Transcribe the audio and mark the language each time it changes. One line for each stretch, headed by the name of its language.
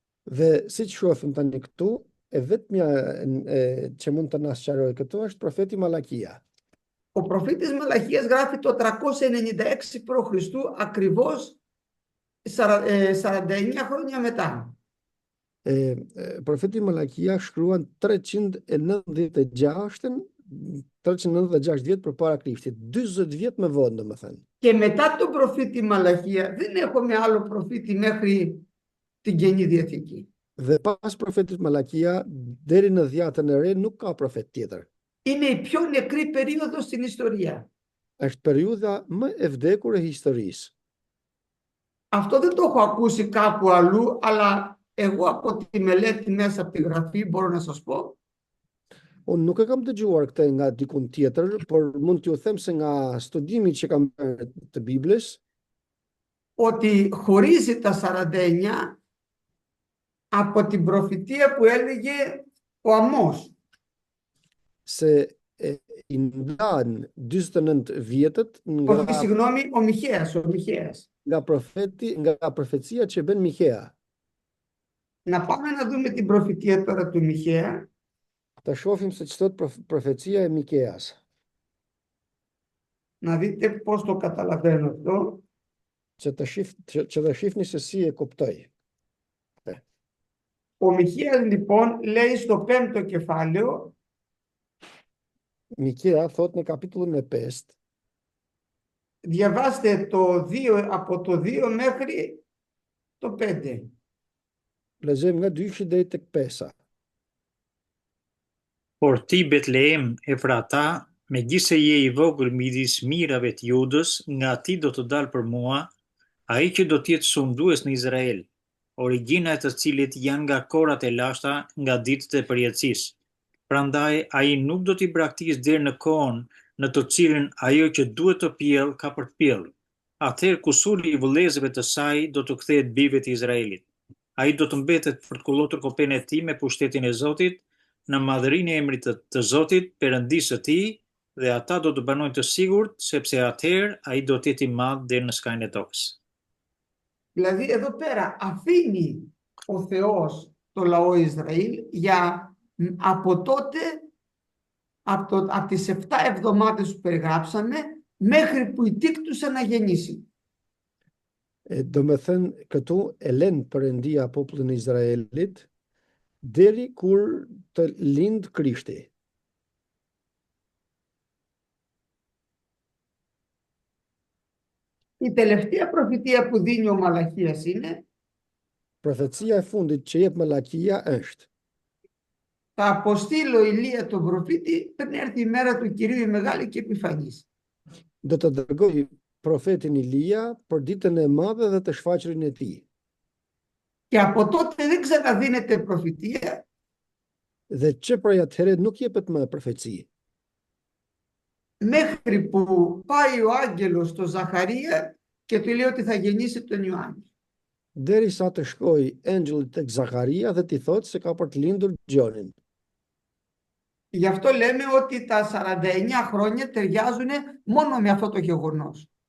Albanian: Dhe siç shohim tani këtu, e vetmja që mund të na sqarojë këtu është profeti Malakia.
Greek: Ο προφήτης Μαλαχίας γράφει το 396 π.Χ. ακριβώς 49 χρόνια μετά.
Albanian: Profeti Malakia shkruan 396 vjet përpara Krishtit, 40 vjet më vonë domethënë.
Greek: Και μετά τον προφήτη Μαλαχία δεν έχουμε άλλο προφήτη μέχρι την Καινή Διαθήκη.
Albanian: Dhe pas profetit Malakia deri në Dhjatën e Re nuk ka profet tjetër.
Greek: Είναι η πιο νεκρή περίοδος στην ιστορία.
Albanian: Është periudha më e vdekur e historisë.
Greek: Αυτό δεν το έχω ακούσει κάπου αλλού, αλλά εγώ από τη μελέτη μέσα από τη γραφή μπορώ να σας πω.
Albanian: Unë nuk e kam dëgjuar këtë nga dikun tjetër, por mund t'ju them se nga studimi që kam bërë të Biblës,
Greek: ότι χωρίζει τα 49 από την προφητεία που έλεγε ο Αμώς.
Albanian: se i ndan 49 vjetët
Greek: Συγγνώμη, ο Μιχαίας.
Albanian: Nga profecia që bën Mihea.
Greek: Να πάμε να δούμε την προφητεία τώρα του Μιχαία.
Albanian: Ta shohim se ç'thot profecia e Mikeas.
Greek: Να δείτε πώς το καταλαβαίνω αυτό.
Albanian: Që ta shihni se si e kuptoj.
Greek: Ο Μιχαίας λοιπόν λέει στο 5ο κεφάλαιο.
Albanian: Mikea thot në kapitullin e 5.
Greek: Διαβάστε το 2, από το 2 μέχρι το 5.
Albanian: Lexojmë nga 2 deri tek 5. Por ti, Betlehem, Efrata, megjithse je i vogël midis mirave të Judës, nga ti do të dalë për mua ai që do të jetë sundues në Izrael, origjina e të cilit janë nga korat e lashta, nga ditët e përjetësisë. Prandaj ai nuk do t'i braktisë deri në kohën në të cilën ajo që duhet të pjell ka për të pjellë. Atëherë kusuri i vëllezërve të saj do të kthehet bijve të Izraelit. Ai do të mbetet për të kullotur kopën e tij me pushtetin e Zotit, në madhërinë e emrit të Zotit, Perëndisë së tij, dhe ata do të banojnë të sigurt, sepse atëherë ai do të jetë i madh deri në skajin e tokës.
Greek: Δηλαδή εδώ πέρα αφήνει ο Θεός το λαό Ισραήλ για από τότε, από τις 7 εβδομάδες που περιγράψαμε, μέχρι που η τύκτουσα να γεννήσει.
Albanian: Do me thënë këtu e lën Perëndia popullin e Izraelit deri kur të lind Krishti.
Greek: Η τελευταία προφητεία που δίνει ο Μαλαχίας είναι
Albanian: Profecia e fundit që jep Malakia është:
Greek: θα αποστείλω Ηλία τον προφήτη πριν έρθει η μέρα του Κυρίου η μεγάλη και επιφανής.
Albanian: Do të dërgoj profetin Ilia për ditën e madhe dhe të shfaqjen e tij.
Greek: Και από τότε δεν ξαναδίνεται προφητεία.
Albanian: Dhe që prej atëherë nuk jepet më profeci.
Greek: Μέχρι που πάει ο άγγελος στο Ζαχαρία και του λέει ότι θα γεννήσει τον Ιωάννη.
Albanian: Derisa të shkoj engjëlli tek Zakaria dhe t'i thotë se ka për të lindur Gjonin.
Greek: Γι' αυτό λέμε ότι τα 49 χρόνια ταιριάζουν μόνο με αυτό το γεγονός.